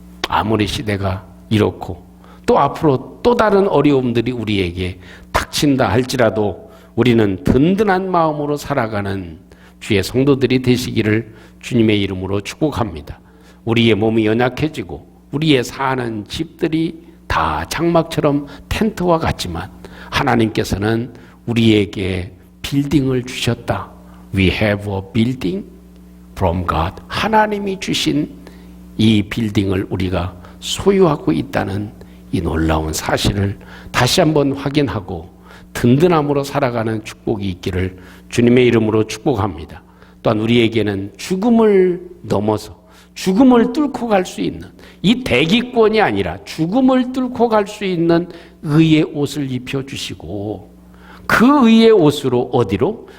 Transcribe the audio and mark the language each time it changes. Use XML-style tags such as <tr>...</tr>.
<ko>아무리 시대가 이렇고 또 앞으로 또 다른 어려움들이 우리에게 닥친다 할지라도 우리는 든든한 마음으로 살아가는 주의 성도들이 되시기를 주님의 이름으로 축복합니다. 우리의 몸이 연약해지고 우리의 사는 집들이 다 장막처럼 텐트와 같지만 하나님께서는 우리에게 빌딩을 주셨다.</ko> <en>We have a building from God.</en> <ko>하나님이 주신 이 빌딩을 우리가 소유하고 있다는 이 놀라운 사실을 다시 한번 확인하고 든든함으로 살아가는 축복이 있기를 주님의 이름으로 축복합니다. 또한 우리에게는 죽음을 넘어서 죽음을 뚫고 갈 수 있는, 이 대기권이 아니라 죽음을 뚫고 갈 수 있는 의의 옷을 입혀주시고 그 의의 옷으로 어디로?</ko>